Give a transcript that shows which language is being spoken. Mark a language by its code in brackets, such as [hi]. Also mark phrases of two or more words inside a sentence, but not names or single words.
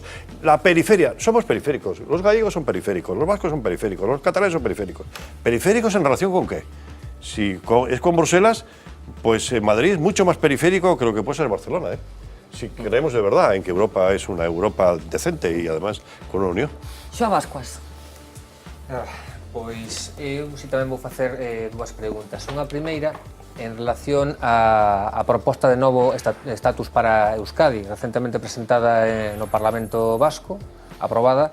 [es] La periferia, somos periféricos. Los gallegos son periféricos, los vascos son periféricos, los catalanes son periféricos. ¿Periféricos en relación con qué? Si es con Bruselas, pues Madrid es mucho más periférico que lo que puede ser Barcelona, ¿eh? Si creemos de verdad en que Europa es una Europa decente y además con una unión. Xoán Bascuas. [gl] Pois eu tamén vou facer dúas preguntas. Unha primeira en relación a proposta de novo estatus para Euskadi, recentemente presentada no Parlamento Vasco, aprobada.